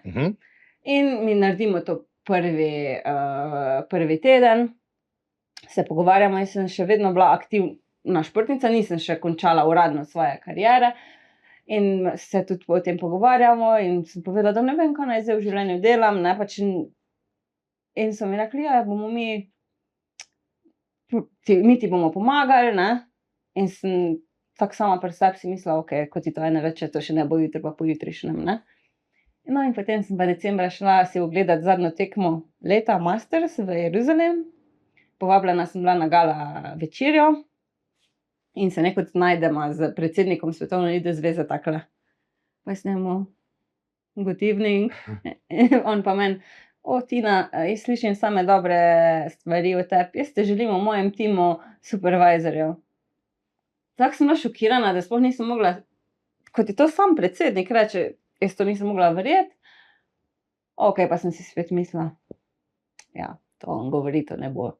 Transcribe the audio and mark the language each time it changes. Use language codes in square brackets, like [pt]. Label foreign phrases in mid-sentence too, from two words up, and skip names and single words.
[sl] In mi naredimo to prvi teden, se pogovarjamo, jaz sem še vedno bila aktivna športnica, nisem še končala uradno svoje kariere in se tudi o tem pogovarjamo in sem povedala, da ne vem, kaj naj zdaj v življenju delam, ne, pač in so mi rekli, ja, bomo mi ti bomo pomagali, ne, in sem tako sama pri sebi si mislila, ok, ko ti to ene reče, to še ne bo jutri, pa pojutrišnjem, ne. No in potem sem pa decembra šla si ogledati zadnjo tekmo leta Masters v Jeruzalem. Povabljena sem bila na gala večerjo in se nekot najdema z predsednikom Svetovne judo zveze takole. Pa jaz njemu, [en] good evening, [sl] on pa meni, Tina, jaz slišim same dobre stvari o tebi, jaz te želim v mojem timu supervisorjev. Tako sem bila šokirana, da sploh nisem mogla, kot je to sam predsednik reče, jaz to nisem mogla verjeti. Ok, pa sem si spet mislila, ja, to on govori, to ne bo.